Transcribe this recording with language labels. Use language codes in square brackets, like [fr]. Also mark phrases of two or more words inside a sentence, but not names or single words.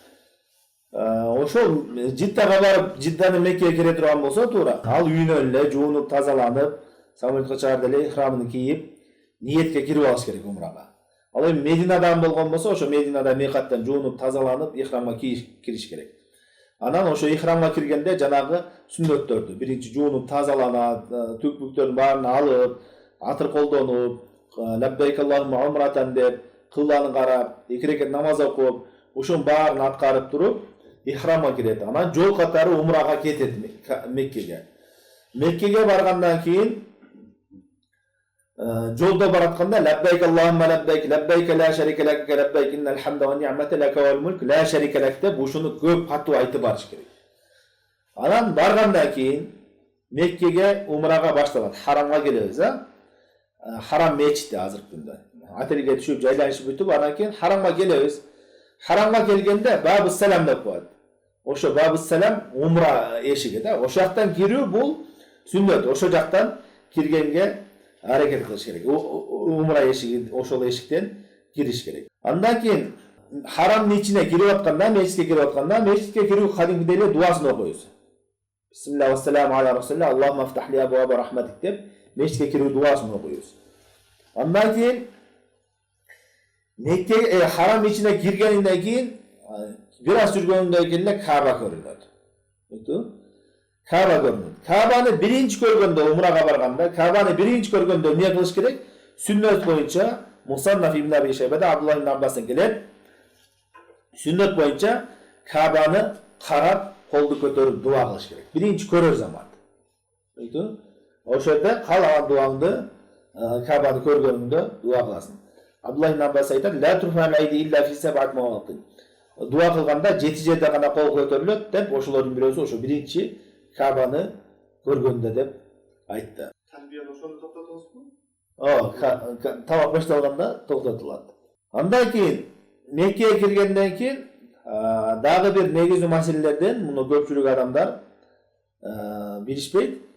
[ky] Ошол Жиддага барып, Жидданын Меккеге кире турган болсо туура, ал үйүнөн эле жуунуп, тазаланып, самолетке чыгарда эле ихрамын кийип, ниетке кирип алыш керек умрага. Ал эми Мединадан болгон болсо, ошо Мединада микаттан жуунуп, тазаланып, ихрамга кириш керек. Анан ошо ихрамга киргенде жанагы сүннөттөрдү биринчи жуунуп тазаланат, түкпүктөрдүн баарын алып, атыр колдонуп, [ar] لبيك اللهم عمرة [ky] деп, кыбланы карап, 2 рекет намаз окуп, ушунун баарын аткарып туруп, ихрамга кирет. Анан жол катары умрага кетет Меккеге. Меккеге баргандан кийин жолдо баратканда [ar] لبيك اللهم لبيك، لبيك لا شريك لك، لبيك إن الحمد والنعمة لك والملك، لا شريك لك [ky] деп ушуну көп катуу айтып барыш керек. Анан баргандан кийин Меккеге умрага башталат. Харамга келебиз, Харам мечитте азыркы күндө. Отелге түшүп, жайланышып бүтүп, анан кийин харамга келебиз. Харамга келгенде Бабус Салам деп коет. Ошо Бабус Салам умра эшиги да. Ошо жактан кирүү бул сүннөт. Ошо жактан киргенге аракет кылыш керек. Умра эшиги ошол эшиктен кириш керек. Андан кийин харамдын ичине кирип атканда, мечитке кирип атканда, мечитке кирүү кадимгидей эле дуасын окуйбуз. [ar] بسم الله والسلام على رسول الله، اللهم افتح لي أبواب رحمتك [ky] деп мечитке кирүү дуасын окуйбуз. Андан кийин Мекке харам ичине киргенден кийин бир аз жүргөндөн кийин эле Кааба көрүнөт. Кааба көрүнөт. Каабаны биринчи көргөндө умрага барганда, Каабаны биринчи көргөндө эмне кылыш керек? Сүннөт боюнча Мусаннаф ибн Аби Шайбада Абдуллах ибн Аббастан келет. Сүннөт боюнча Каабаны карап, колду көтөрүп дуа кылыш керек. Биринчи көрөр замат. Ошол жерде каалаган дуаңды Каабаны көргөнүңдө дуа кыласың. [ar] Абдуллах ибн Аббас айтат: "لا ترفع الأيدي إلا في سبع مواطن." [ky] Дуа кылганда 7 жерде гана кол көтөрүлөт деп ошолордун бирөөсү ошо биринчи Каабаны көргөндө деп айтты. Талбияны ошондо токтотосузбу? Тавак башталганда токтотулат. Андан кийин Меккеге киргенден кийин дагы бир негизги маселелерден муну көпчүлүк адамдар билишпейт.